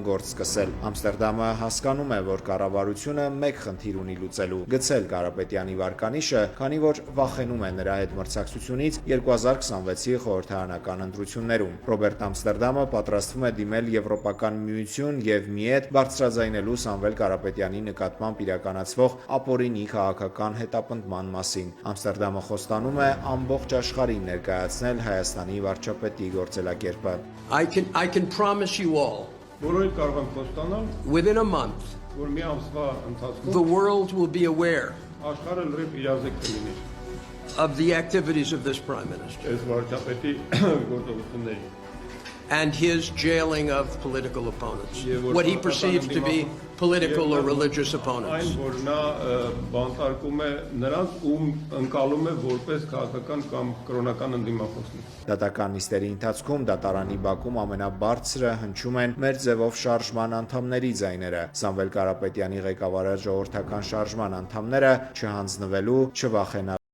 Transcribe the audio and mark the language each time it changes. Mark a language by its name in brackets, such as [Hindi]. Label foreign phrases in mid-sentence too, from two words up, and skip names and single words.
[Armenian] գործ սկսել։ Ամստերդամը հասկանում է, որ կառավարությունը մեկ խնդիր ունի լուծելու՝ գցել Կարապետյանի վարկանիշը, քանի որ վախենում է նրա հետ մրցակցությունից 2026-ի խորհրդարանական ընտրություններում։ Ռոբերտ Ամստերդամը պատրաստվում է դիմել Եվրոպական միություն եւ ՄԻԵՏ բարձրաձայնելու Սամվել Կարապետյանի նկատմամբ իրականացվող ապօրինի քաղաքական հետապնդման մասին։ Ամստերդամը խոստանում է ամբողջ աշխարհին ներկայացնել Հայաստանի վարչապետի գործելակերպը։ [English] I can promise you all, within a month, the world will be aware of the activities of this Prime Minister and his jailing of political opponents, what he perceives to be political or religious opponents. [Armenian] Դատական նիստերի ընթացքում դատարանի բակում ամենաբարձրը հնչում են մեր ձևով շարժման անդամների ձայները։ Սամվել Կարապետյանի ղեկավարած ժողովրդական շարժման անդամները չհանձնվելու, չվախենալու